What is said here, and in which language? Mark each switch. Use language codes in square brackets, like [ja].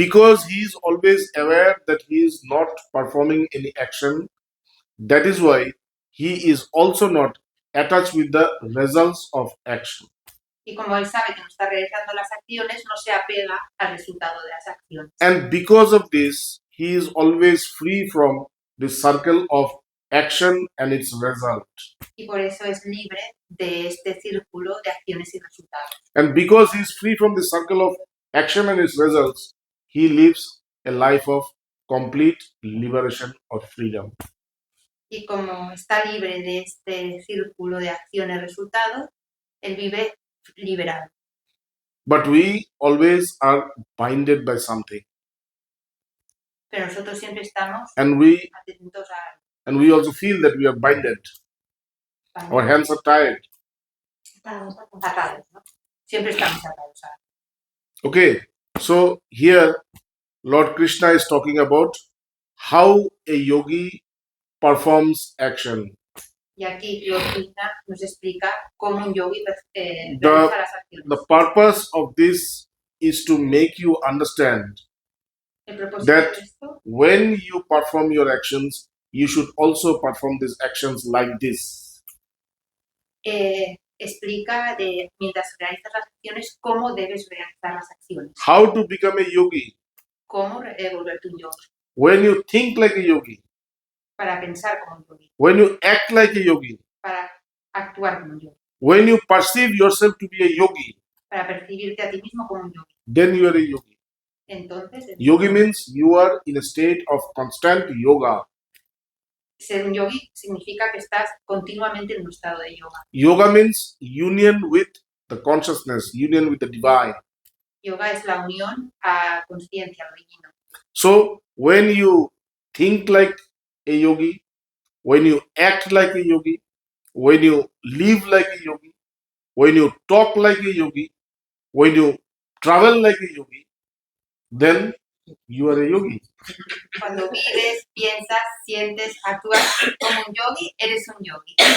[en] Because he is always aware that he is not performing any action, that is why he is also not attached with the results of action. [es] Y como él sabe que no está realizando las acciones, no se apega al resultado de las acciones. [en] And because of this, he is always free from the circle of action and its result. [es] Y por eso es libre de este círculo de acciones y resultados. [en] And because he is free from the circle of action and its results, he lives a life of complete liberation or freedom. [es] Y como está libre de este círculo de acciones y resultados, él vive liberado. [en] But we always are binded by something. [es] Pero nosotros siempre estamos [en] And we [es] atentos a [en] also feel that we are binded. Our hands are tied. [es] atados, ¿no? Siempre estamos atados a. [en] Okay, so here Lord Krishna is talking about how a yogi performs action. [es] Y aquí Lord Krishna nos explica cómo un yogi realiza las acciones. [en] The purpose of this is to make you understand [es] El propósito [en] that [es] de esto [en] when you perform your actions, you should also perform these actions like this. [es] explica mientras realizas las acciones, cómo debes realizar las acciones. [en] How to become a yogi? [es] Cómo volverte un yogi. [en] When you think like a yogi. [es] Para pensar como un yogi. [en] When you act like a yogi. [es] Para actuar como un yogi. [en] When you perceive yourself to be a yogi. [es] Para percibirte a ti mismo como un yogi. [en] Then you are a yogi. [es] Entonces, [en] yogi means you are in a state of constant yoga. [es] Ser un yogi significa que estás continuamente en un estado de yoga. [en] Yoga means union with the consciousness, union with the divine. [es] Yoga es la unión a conciencia, lo divino. [en] So, when you think like a yogi, when you act like a yogi, when you live like a yogi, when you talk like a yogi, when you travel like a yogi, then you are a yogi. [es] Cuando vives, piensas, sientes, actúas como un yogi, eres un yogi.